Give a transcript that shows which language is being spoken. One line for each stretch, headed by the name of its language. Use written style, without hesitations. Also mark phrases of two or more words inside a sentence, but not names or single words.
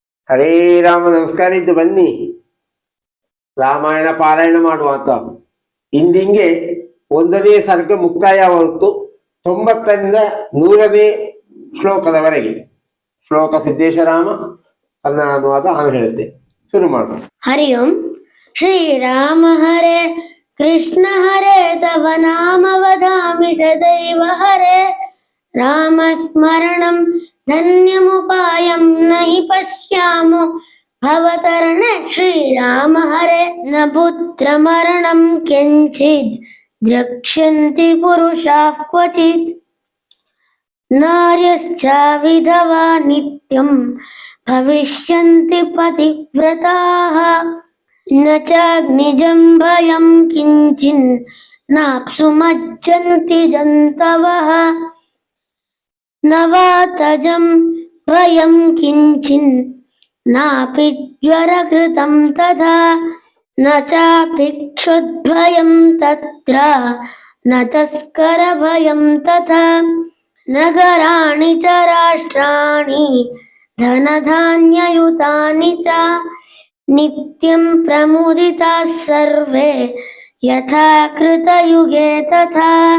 Kannada: ಹರೇ ರಾಮ ನಮಸ್ಕಾರ. ಇದ್ದು ಬನ್ನಿ ರಾಮಾಯಣ ಪಾರಾಯಣ ಮಾಡುವ ಅಂತ. ಇಂದಿಂಗೆ 1ನೇ ಸರ್ಗ ಮುಕ್ತಾಯ ಹೊರತು 90ರಿಂದ 100ನೇ ಶ್ಲೋಕದವರೆಗೆ. ಶ್ಲೋಕ ಸಿದ್ದೇಶರಾಮ, ಕನ್ನಡ ಅನುವಾದ ನಾನು ಹೇಳುತ್ತೆ. ಶುರು ಮಾಡೋಣ. ಹರಿ ಓಂ.
Sanskrit: ಶ್ರೀರಾಮ ಹರೇ ಕೃಷ್ಣ ಹರೇ ತವ ನಾಮ ವದಾಮಿ ಸದೈವ ಹರೇ. ರಾಮಸ್ಮರಣಂ ಧನ್ಯಮುಪಾಯಂ ನಹಿ ಪಶ್ಯಾಮೋ ಭವತರಣೆ. ಶ್ರೀರಾಮ ಹರೇ ನ ಪುತ್ರಮರಣಂ ಕಿಂಚಿದ್ ದ್ರಕ್ಷ್ಯಂತಿ ಪುರುಷಾಃ ಕ್ವಚಿತ್. ನಾರ್ಯಶ್ಚ ವಿಧವಾ ನಿತ್ಯಂ ಭವಿಷ್ಯಂತಿ ಪತಿವ್ರತಾಃ. ನ ಚಾಗ್ನಿಜಂ ಭಯಂ ಕಿಂಚಿನ್ ನಾಪ್ಸುಮಜ್ಜಂತಿ ಜಂತವಃ. ನ ವಾತಜಂ ಭಯಂ ಕಿಂಚಿನ್ ನಾಪಿ ಜ್ವರಕೃತಂ ತಥಾ. ನ ಚಾಪಿ ಕ್ಷುದ್ಭಯಂ ತತ್ರ ನ ತಸ್ಕರ ಭಯಂ ತಥಾ. ನಗರಾಣಿ ಚ ರಾಷ್ಟ್ರಾಣಿ ಧನಧಾನ್ಯಯುತಾನಿ ಚ ನಿತ್ಯಂ ಪ್ರಮುದಿತಾಃ ಸರ್ವೇ ಯಥಾ ಕೃತಯುಗೆ ತಥಾ.